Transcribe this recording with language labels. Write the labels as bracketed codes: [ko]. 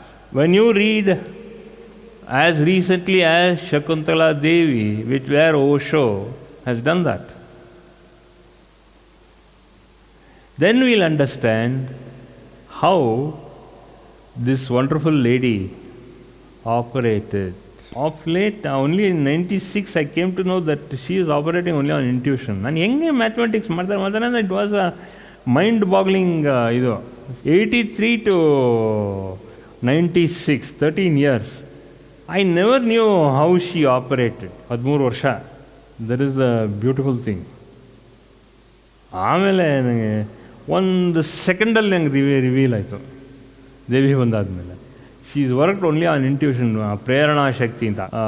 [en] When you read as recently as Shakuntala Devi, where Osho has done that, then we'll understand how this wonderful lady operated. Of late, only in 96, I came to know that she is operating only on intuition. [kn] ನಾನು ಹೆಂಗೆ mathematics ಮಾಡ್ತಾರೆ [en] It was a mind boggling. [kn] ಇದು 83 to 96, 13 years. [en] I never knew how she operated. [kn] 13 ವರ್ಷ. [en] That is the beautiful thing. [kn] ಆಮೇಲೆ ನನಗೆ ಒಂದು ಸೆಕೆಂಡಲ್ಲಿ ನಂಗೆ reveal ಆಯಿತು ದೇವಿ ಬಂದಾದಮೇಲೆ. [en] she is worked only on intuition, [kn] ಪ್ರೇರಣಾ ಶಕ್ತಿ ಅಂತ.